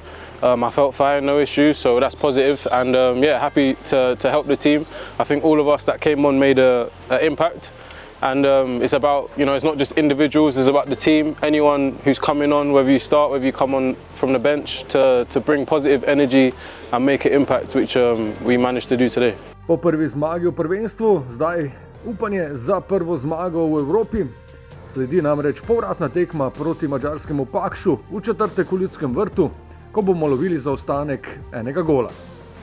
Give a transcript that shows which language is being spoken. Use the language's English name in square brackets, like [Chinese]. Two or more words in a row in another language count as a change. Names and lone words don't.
[English] I felt fine, no issues, so that's positive, and happy to help the team. I think all of us that came on made an impact, and it's about, it's not just individuals, it's about the team. Anyone who's coming on, whether you start, whether you come on from the bench, to bring positive energy and make an impact, which we managed to do today. [Slovenian] Po prvi zmagi v prvenstvu, zdaj upanje za prvo zmago v Evropi. Sledi namreč povratna tekma proti madžarskemu Pakšu v četrtek v Ljudskem vrtu, ko bomo lovili zaostanek enega gola.